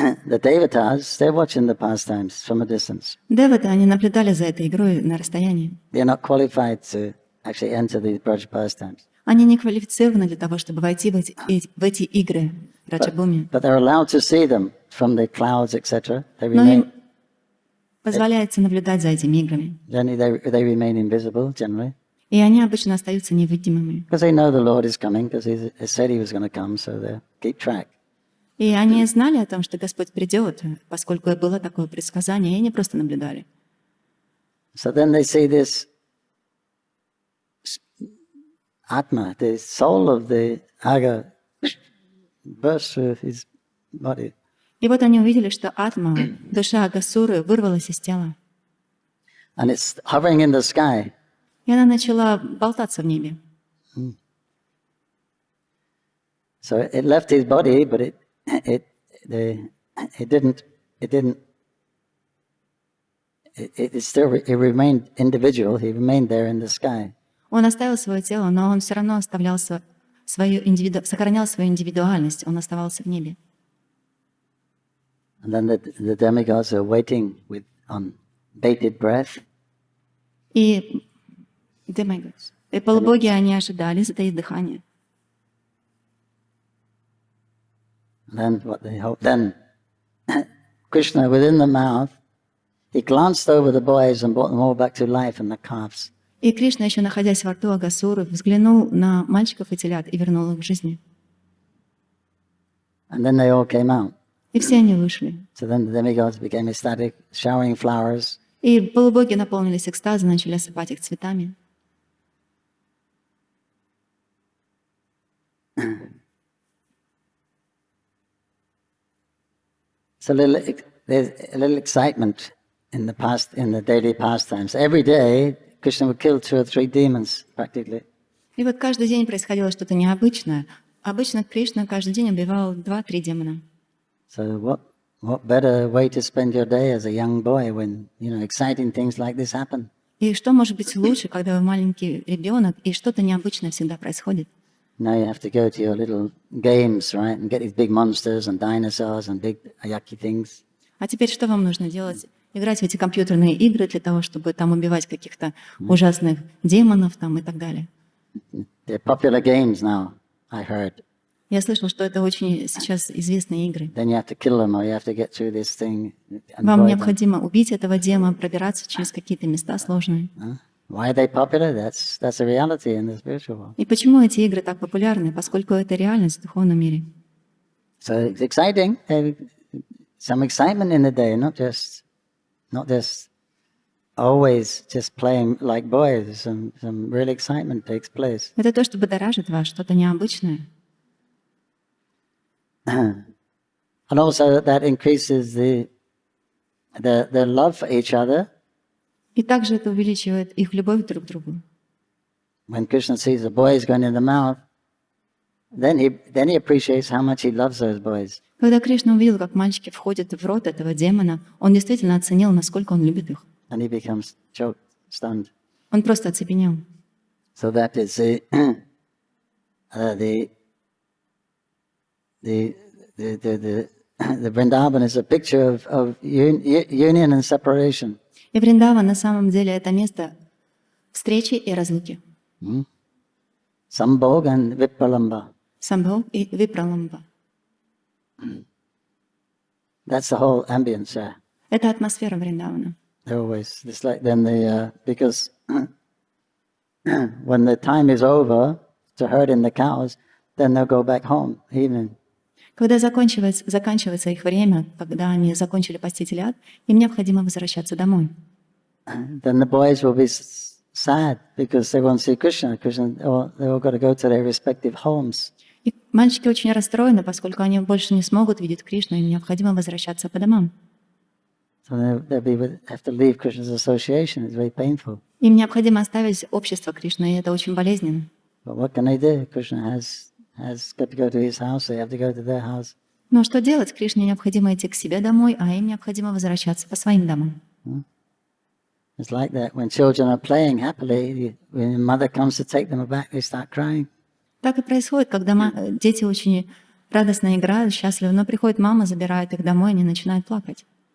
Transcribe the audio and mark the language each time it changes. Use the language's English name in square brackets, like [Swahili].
[English] The devatas, they're watching the pastimes from a distance. [Russian] Деваты, они наблюдали за этой игрой на расстоянии. [English] They're not qualified to actually enter these Braj pastimes. [Russian] Они не квалифицированы для того, чтобы войти в эти игры Раджабхуми. [English] But they're allowed to see them from the clouds, etc. [Russian] Но им позволяется наблюдать за этими играми. [English] Generally, they remain invisible, generally. [Russian] И они обычно остаются невидимыми. [English] Because they know the Lord is coming, because he said he was going to come, so they keep track. [Russian] И они знали о том, что Господь придет, поскольку было такое предсказание, и они просто наблюдали. [English] So then they see this Atma, the soul of the Aga, burst through his body. [Russian] И вот они увидели, что Атма, душа Агасуры, вырвалась из тела. [English] And it's hovering in the sky. [Russian] И она начала болтаться в небе. [English] So it left his body, but it remained individual. He remained there in the sky. [Russian] Он оставил свое тело, но он все равно сохранял свою индивидуальность. Он оставался в небе. [English] And then the demigods are waiting on bated breath. [Russian] И полубоги, они ожидали, затаив дыхание. [English] Then what they hope. Then Krishna, within the mouth, he glanced over the boys and brought them all back to life and the calves. [Russian] И Кришна, еще находясь во рту Агасуры, взглянул на мальчиков и телят и вернул их к жизни. [English] And then they all came out. [Russian] И все они вышли. [English] So then the demigods became ecstatic, showering flowers. [Russian] И полубоги наполнились экстазом, начали осыпать их цветами. [English] So there's a little excitement in the daily pastimes. Every day, Krishna would kill 2 or 3 demons, practically. [Russian] И вот каждый день происходило что-то необычное. Обычно Кришна каждый день убивал 2-3 демона. [English] So what better way to spend your day as a young boy when, exciting things like this happen? [Russian] И что может быть лучше, когда вы маленький ребенок, и что-то необычное всегда происходит? [English] Now you have to go to your little games, right, and get these big monsters and dinosaurs and big ayaki things. [Russian] А теперь что вам нужно делать? Играть в эти компьютерные игры для того, чтобы там убивать каких-то ужасных демонов там и так далее. [English] They're popular games now, I heard. [Russian] Я слышал, что это очень сейчас известные игры. [English] Then you have to kill them or you have to get through this thing. [Russian] Вам необходимо убить этого демона, пробираться через какие-то места сложные. [English] Why are they popular? That's a reality in the spiritual world. [Russian] И почему эти игры так популярны? Поскольку это реальность в духовном мире. [English] So it's exciting. some excitement in the day, not just always just playing like boys. Some real excitement takes place. [Russian] Это то, что будоражит вас, что-то необычное. [English] And also that increases the love for each other. [Russian] И также это увеличивает их любовь друг к другу. [English] When Krishna sees the boys going in the mouth, then he appreciates how much he loves those boys. [Russian] Когда Кришна увидел, как мальчики входят в рот этого демона, он действительно оценил, насколько он любит их. [English] And he becomes choked, stunned. [Russian] Он просто оцепенел. [English] So that is the Vrindavan is a picture of union and separation. [Russian] И Вриндаван на самом деле это место встречи и разлуки. [English] Sambhog and Vipralamba. [Russian] Самбхог и Випраламба. [English] That's the whole ambience there. [Russian] Это атмосфера Вриндавана. [English] They're always, it's like then because when the time is over to herd in the cows, then they'll go back home evening. [Russian] Когда заканчивается их время, когда они закончили пасти телят, им необходимо возвращаться домой. [English] Then the boys will be sad because they won't see Krishna. They all got to go to their respective homes. [Russian] И мальчики очень расстроены, поскольку они больше не смогут видеть Кришну, им необходимо возвращаться по домам. [English] So they'll have to leave Krishna's association. It's very painful. [Russian] Им необходимо оставить общество Кришны, и это очень болезненно. [English] But what can they do? Krishna has got to go to his house. They have to go to their house. [Russian] Но что делать? Кришне необходимо идти к себе домой, а им необходимо возвращаться по своим домам. [English] It's like that. When children are playing happily, when mother comes to take them back, they start crying. [Russian] Так и происходит, когда дети очень радостно играют, счастливы, но приходит мама, забирает их домой, и они начинают плакать.